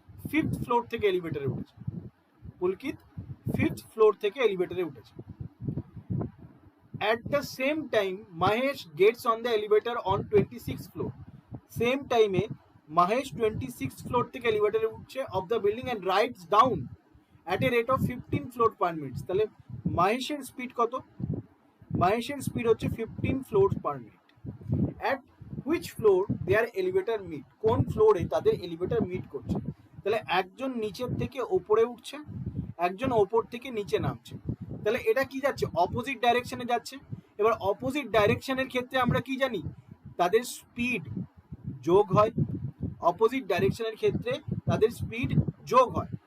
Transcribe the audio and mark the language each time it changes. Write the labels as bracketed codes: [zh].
[bn] 5th floor থেকে এলিভেটরে উঠেছে। পুলকিত 5th ফ্লোর থেকে এলিভেটরে উঠেছে। [en] At the same time, Mahesh gets on the elevator on 26th floor. Same time Mahesh 26th floor [bn] থেকে এলিভেটরে উঠছে [en] of the building and rides down at a rate of 15 floor per minute. [bn] তাহলে মাহেশের speed কত? মাহেশের speed হচ্ছে 15 floors per minute. [en] At which floor their elevator meet? [bn] কোন ফ্লোরে তাদের elevator meet করছে? তাহলে একজন নিচের থেকে ওপরে উঠছে, একজন ওপর থেকে নিচে নামছে। তাহলে এটা কি যাচ্ছে? অপোজিট ডাইরেকশনে যাচ্ছে। এবার অপোজিট ডাইরেকশনের ক্ষেত্রে আমরা কি জানি? তাদের স্পিড যোগ হয়। অপোজিট ডাইরেকশনের ক্ষেত্রে তাদের স্পিড যোগ হয়।